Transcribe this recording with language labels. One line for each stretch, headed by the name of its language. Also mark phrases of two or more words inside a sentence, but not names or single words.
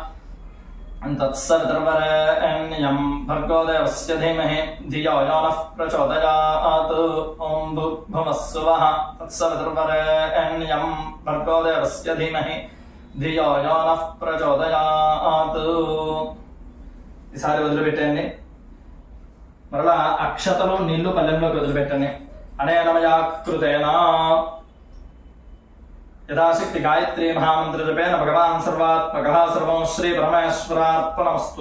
Sanskrit: తత్సవితుర్వరేణ్యం భర్గో దేవస్య ధీమహి ధియో యో నః ప్రచోదయాత్ ఓం భూర్భువస్సువః తత్సవితుర్వరేణ్యం భర్గో దేవస్య ధీమహి ధియో యో నః ప్రచోదయాత్.
Telugu: ఈసారి వదిలిపెట్టండి. మరలా అక్షతలు నీళ్లు పల్లెంలోకి వదిలిపెట్టండి.
Sanskrit: అనేనమయా కృతేన యథాశక్తి గాయత్రీ మహామంత్ర జపేన భగవాన్ సర్వాత్మకః సర్వం శ్రీ పరమేశ్వరార్పణమస్తు.